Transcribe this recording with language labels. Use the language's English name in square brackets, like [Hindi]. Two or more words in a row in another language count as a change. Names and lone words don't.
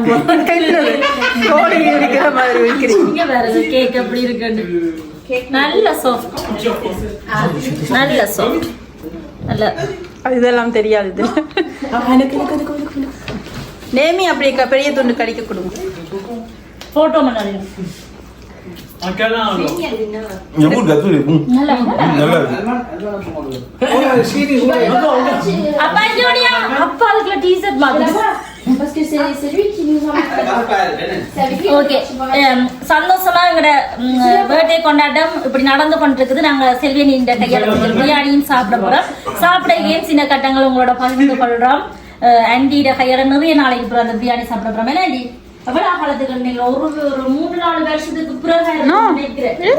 [Tamil] கோழி இருக்கிற மாதிரி வைக்கிறீங்க இங்க வேற கேக் எப்படி இருக்குன்னு நல்ல சாஃப்ட் நல்ல சாஃப்ட் நல்ல இதெல்லாம் தெரியாது இது நேமி அப்படியே பெரிய துண்டு கடிக்க கொடுங்க போட்டோ பண்ணாரு [French] Un câlin alors. J'avoue, le gâteau, il est bon. [Tamil] நல்லா அப்பா ஜோடியா அப்பா அதுக்குள்ள டீ-ஷர்ட் மாதிரி [French] Parce que c'est lui qui nous a montré. [Tamil] ஓகே சந்தோஷமா எங்களோட பர்த்டே கொண்டாட்டம் இப்படி நடந்து கொண்டிருக்குது நாங்க செல்வியன் இந்த கையால பிரியாணியும் சாப்பிட போறோம் சாப்பிட ஏன் சின்ன கட்டங்கள் உங்களோட பகிர்ந்து கொள்றோம் ஆண்டியோட கையால நிறைய நாளைக்கு அப்புறம் அந்த பிரியாணி சாப்பிட போறோம் ஏன்னா ஆண்டி எவ்வளவு காலத்துக்கு நீங்க ஒரு 3-4 வருஷத்துக்கு பிறகு